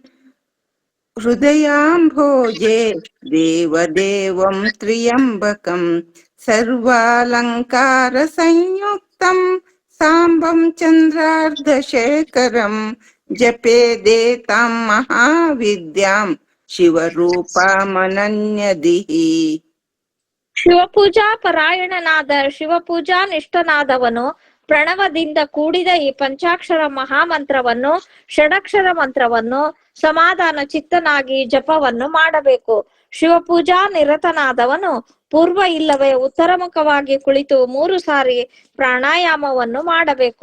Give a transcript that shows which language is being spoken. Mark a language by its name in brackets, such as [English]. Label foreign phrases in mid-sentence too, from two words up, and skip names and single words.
[Sanskrit] ಹೃದಯಾಂಭೋಜೆ ದೇವದೇವಂ ತ್ರ್ಯಂಬಕಂ ಸರ್ವಾಲಂಕಾರ ಸಂಯುಕ್ತಂ ಸಾಂಬಂ ಚಂದ್ರಾರ್ಧಶೇಖರಂ ಜಪೇದೇತಾಂ ಮಹಾವಿದ್ಯಾಂ ಶಿವರೂಪಮನನ್ಯದಿಹಿ. [Kannada] ಶಿವಪೂಜಾ ಪರಾಯಣನಾದ ಶಿವಪೂಜಾ ನಿಷ್ಠನಾದವನು ಪ್ರಣವದಿಂದ ಕೂಡಿದ ಈ ಪಂಚಾಕ್ಷರ ಮಹಾಮಂತ್ರವನ್ನು ಷಡಕ್ಷರ ಮಂತ್ರವನ್ನು ಸಮಾಧಾನ ಚಿತ್ತನಾಗಿ ಜಪವನ್ನು ಮಾಡಬೇಕು. ಶಿವಪೂಜಾ ನಿರತನಾದವನು ಪೂರ್ವ ಇಲ್ಲವೇ ಉತ್ತರಮುಖವಾಗಿ ಕುಳಿತು 3 ಸಾರಿ ಪ್ರಾಣಾಯಾಮವನ್ನು ಮಾಡಬೇಕು.